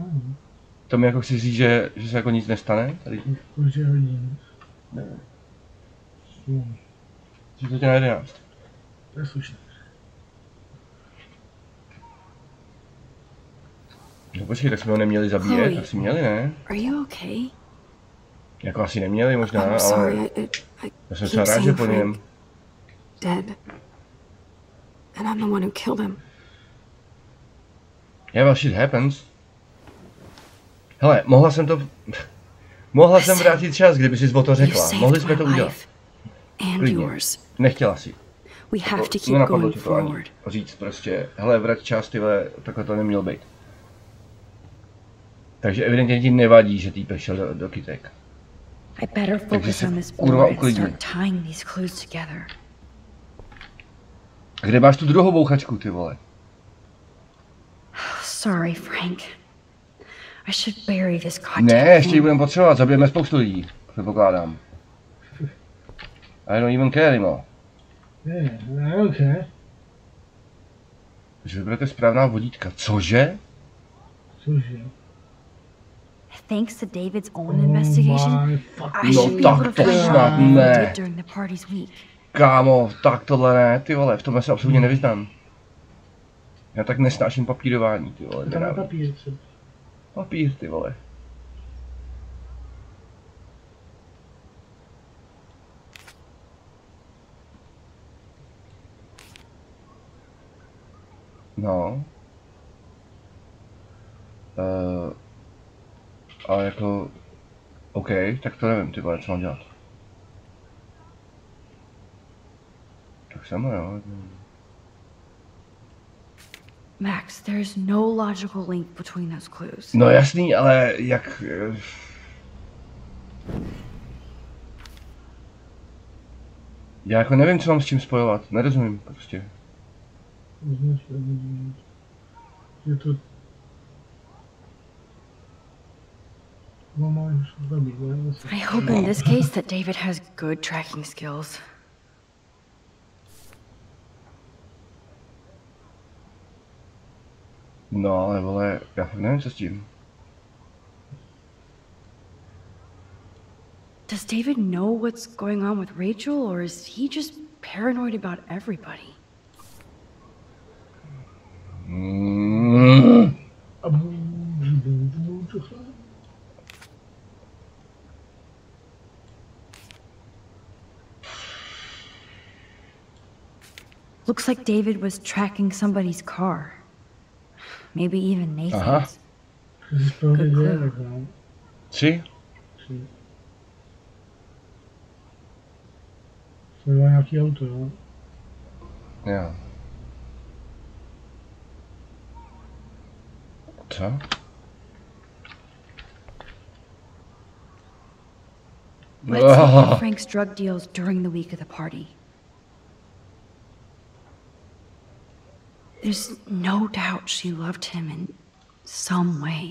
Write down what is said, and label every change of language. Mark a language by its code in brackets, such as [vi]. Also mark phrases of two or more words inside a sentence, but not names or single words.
[cs] To mi jako chci říct, že se jako nic nestane tady? Určitě hodně. Nevím. Že to na 11. To je slušné. No počkej, tak jsme ho neměli zabíjet, asi měli, ne? [en] Are you okay? [cs] Jako asi neměli možná, [en] I'm sorry, [cs] ale já jsem třeba rád, že po něm. [en] Dead. And I'm the one who killed him. Yeah, well, shit happens. [cs] Hele, mohla jsem vrátit čas, kdyby jsi o to řekla. Mohli jsme to udělat. Klidně. Nechtěla si. Nenapadlo ti to ani. Říct prostě, hele, vrať čas, tyhle, takhle to nemělo být. Takže evidentně ti nevadí, že týpek šel do kytek. Takže se kurva uklidni. A kde máš tu druhou bouchačku, ty vole? [en] Sorry, Frank. I should bury this goddamn [cs] Ne, ještě ji budeme potřebovat, zabijeme spoustu lidí, předpokládám. [en] I don't even care anymore. Yeah, okay. [cs] Takže vyberete správná vodítka. Cože? Cože? [en] Thanks to David's own investigation, I [cs] no [en] should be able to find out what he did during the party's week. [cs] Kámo, tak tohle ne, ty vole, v tomhle se absolutně nevyznám. Já tak nesnáším papírování, ty vole. Tam papír, co? Papír, ty vole. No. Ale jako... OK, tak to nevím, ty vole, co mám dělat. Tak samo, jo. [en] Max, there's no logical link between those clues. [cs] No jasný, ale jak... Já jako nevím, co mám s čím spojovat, nerozumím prostě. Je to... [en] I hope in this case that David has good tracking skills. [cs] No ale vole, já fakt nevím, co s tím. [en] Does David know what's going on with Rachel, or is he just paranoid about everybody? Looks like David was tracking somebody's car. Maybe even Nathan's. Good clue. [cs] Sí. To je nějaký auto, jo? Jo. Co? [en] Let's look at Frank's drug deals during the week of the party. There's no doubt she loved him in some way.